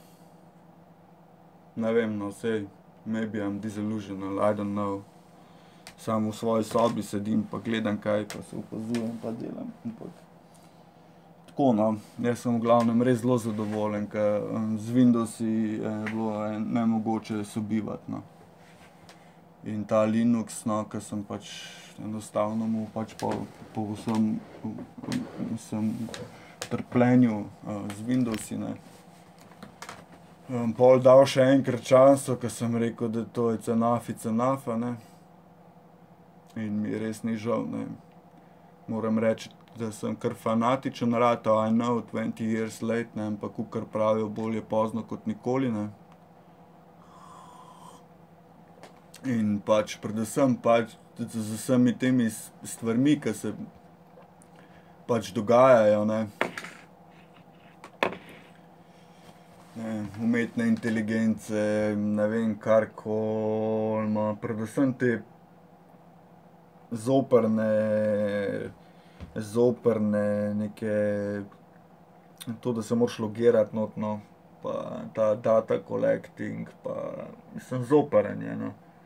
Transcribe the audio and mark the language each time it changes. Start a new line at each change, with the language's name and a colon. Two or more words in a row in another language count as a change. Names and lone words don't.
Slovenian: Ne vem, no, saj
English: maybe I am delusional, I don't know.
Slovenian: Samo v svoji sobi sedim pa gledam kaj, pa se opazujem pa delam. Tako no, jaz sem v glavnem res zelo zadovoljen, ker z Windowsi je bilo nemogoče sobivati, no. In ta Linux, no, ker sem pač enostavno mu pač po vsem trpljenju z Windowsi, ne. Pol dal še enkrat šanso, ker sem rekel, da to je enough, ne. In mi res ni žal, ne. Moram reči, da sem kar fanatičen ratal,
English: I know, 20 years late,
Slovenian: ne, ampak kakor pravijo, bolje pozno kot nikoli, ne. In pač predvsem pač z vsemi temi stvarmi, ke se pač dogajajo, ne. Umetne inteligence, ne vem, karkoli, no, predvsem te zoprne neke, to, da se moraš logirati not, no, pa ta
English: data collecting,
Slovenian: pa mislim, zoprn je, no.